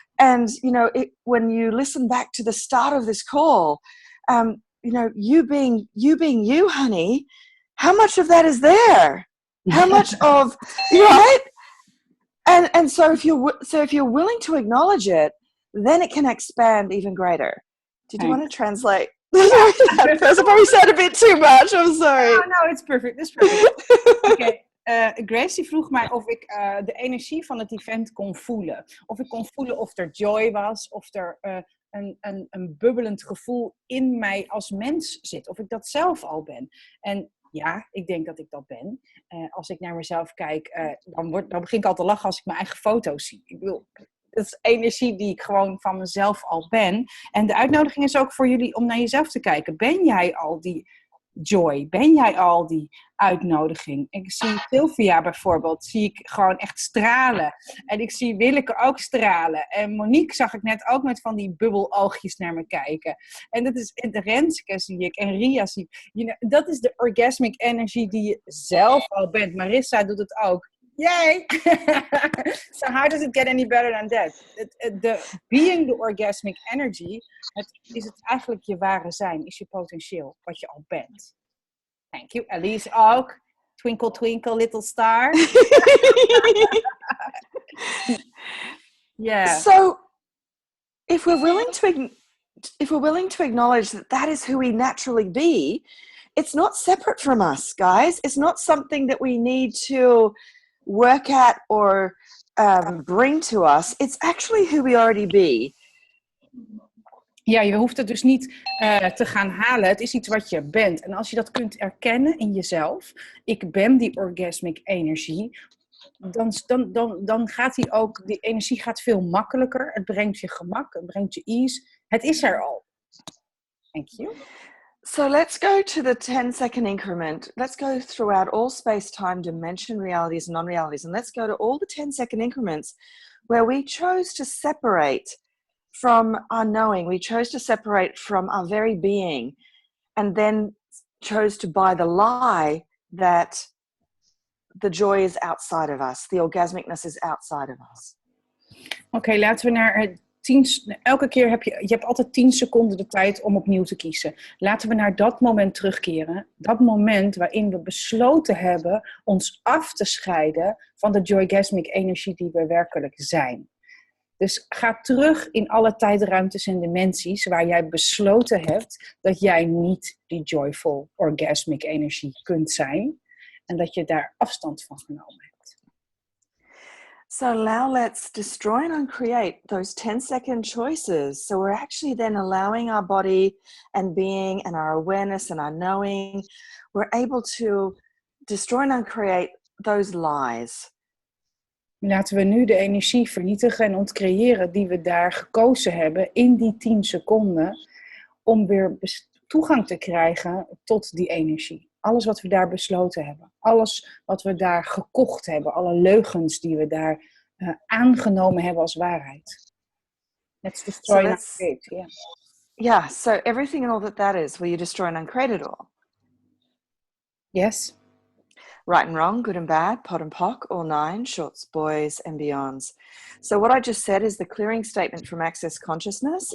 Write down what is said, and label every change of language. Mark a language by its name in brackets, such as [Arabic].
[English] And, you know, when you listen back to the start of this call, you know, you being you, honey, how much of that is there? How much of, right? And so if you're willing to acknowledge it, then it can expand even greater. Did you want to translate? That person probably said a bit too much. I'm sorry. No, it's perfect. It's perfect. Okay. [Dutch] Grace die vroeg mij of ik de energie van het event kon voelen. Of ik kon voelen of er joy was, of er een bubbelend gevoel in mij als mens zit. Of ik dat zelf al ben. En ja, ik denk dat ik dat ben. Als ik naar mezelf kijk, dan begin ik al te lachen als ik mijn eigen foto's zie. Ik bedoel, dat is energie die ik gewoon van mezelf al ben. En de uitnodiging is ook voor jullie om naar jezelf te kijken. Ben jij al die joy? Ben jij al die uitnodiging? Ik zie Sylvia bijvoorbeeld, zie ik gewoon echt stralen. En ik zie Willeke ook stralen. En Monique zag ik net ook met van die bubbeloogjes naar me kijken. En dat is Renske zie ik. En Ria zie ik. Dat is de orgasmic energy die je zelf al bent. Marissa doet het ook. Yay! [English] So how does it get any better than that? Being the orgasmic energy, [Dutch] is het eigenlijk je ware zijn, is je potentieel, wat je al bent. [English] Thank you. [Dutch] Elise ook. [English] Twinkle, twinkle, little star. Yeah. So, if we're willing to acknowledge that is who we naturally be, it's not separate from us, guys. It's not something that we need to work at or bring to us. It's actually who we already be. [Dutch] Ja, je hoeft het dus niet te gaan halen. Het is iets wat je bent. En als je dat kunt erkennen in jezelf, ik ben die orgasmic energie, dan gaat die energie gaat veel makkelijker. Het brengt je gemak, het brengt je ease. Het is er al. [English] Thank you. So let's go to the 10-second increment. Let's go throughout all space-time, dimension, realities, and non-realities. And let's go to all the 10-second increments where we chose to separate from our knowing. We chose to separate from our very being, and then chose to buy the lie that the joy is outside of us. The orgasmicness is outside of us. [Dutch] Oké, laten we naar elke keer je hebt altijd 10 seconden de tijd om opnieuw te kiezen. Laten we naar dat moment terugkeren. Dat moment waarin we besloten hebben ons af te scheiden van de joygasmic energie die we werkelijk zijn. Dus ga terug in alle tijdruimtes en dimensies waar jij besloten hebt dat jij niet die joyful orgasmic energie kunt zijn. En dat je daar afstand van genomen hebt. [English] So now let's destroy and uncreate those 10-second choices. So we're actually then allowing our body and being and our awareness and our knowing, we're able to destroy and uncreate those lies. [Dutch] Laten we nu de energie vernietigen en ontcreëren die we daar gekozen hebben in die 10 seconden. Om weer toegang te krijgen tot die energie. Alles wat we daar besloten hebben. Alles wat we daar gekocht hebben. Alle leugens die we daar aangenomen hebben als waarheid. [English] Let's destroy and uncreate. Yeah. Yeah, so everything and all that is, will you destroy and uncreate it all? Yes. Right and wrong, good and bad, pot and pock, all 9, shorts, boys and beyonds. So what I just said is the clearing statement from Acces Consciousness.